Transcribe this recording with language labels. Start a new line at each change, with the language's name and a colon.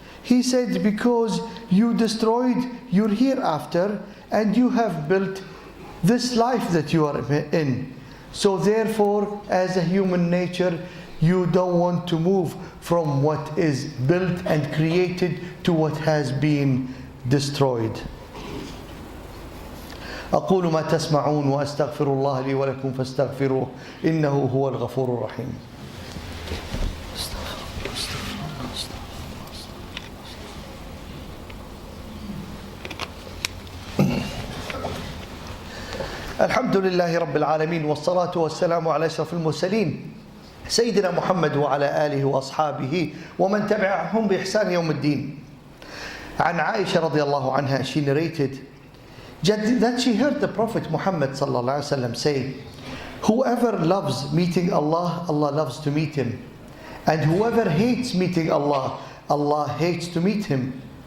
English: He said, because you destroyed your hereafter and you have built this life that you are in. So therefore, as a human nature, you don't want to move from what is built and created to what has been destroyed.
Arabic: أقول ما تسمعون وأستغفر الله لي ولكم فاستغفروه إنه هو الغفور الرحيم. الحمد لله رب العالمين والصلاة والسلام على أشرف المرسلين سيدنا محمد وعلى آله وأصحابه ومن تبعهم بإحسان يوم الدين. عن عائشة رضي الله عنها,
English: she narrated that she heard the Prophet Muhammad sallallahu alaihi wasallam say, whoever loves meeting Allah, Allah loves to meet him, and whoever hates meeting Allah, Allah hates to meet him.